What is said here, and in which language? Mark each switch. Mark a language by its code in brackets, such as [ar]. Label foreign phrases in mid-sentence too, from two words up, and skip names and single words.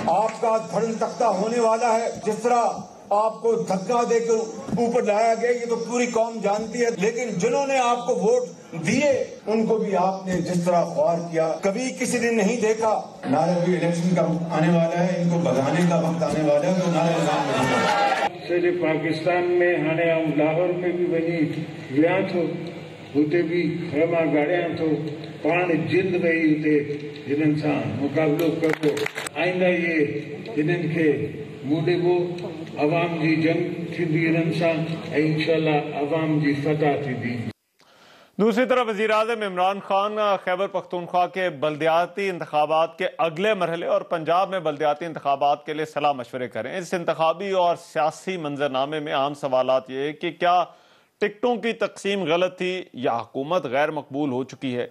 [ur] آپ کا دھڑ تختہ ہونے والا ہے۔ جس طرح آپ کو دھکا دے کر اوپر لایا گیا یہ تو پوری قوم جانتی ہے، لیکن جنہوں نے آپ کو ووٹ دیے ان کو بھی آپ نے جس طرح خوار کیا کبھی کسی نے نہیں دیکھا. نعرے بھی الیکشن کا وقت آنے والا ہے، ان کو بھگانے کا وقت آنے والا ہے، تو نعرے صرف پاکستان میں [sd] हाणे [ur] ہم لاہور میں بھی [sd] वही विया थो, उते भी खमा गाड़ियां थो, पाण जिंद वही उते हिननि सां मुक़ाबिलो कबो। आईंदा ये हिननि खे मुंहुं ॾिबो, अवाम जी जंग थींदी हिननि सां ऐं इंशाअल्लाह अवाम जी फतह थींदी। [ur] دوسری طرف وزیرِ اعظم عمران خان خیبر پختونخوا کے بلدیاتی انتخابات کے اگلے مرحلے اور پنجاب میں بلدیاتی انتخابات کے لیے صلاح مشورے کریں. اس انتخابی اور سیاسی منظرنامے میں عام سوالات یہ کہ کیا ٹکٹوں کی تقسیم غلط تھی یا حکومت غیر مقبول ہو چکی ہے?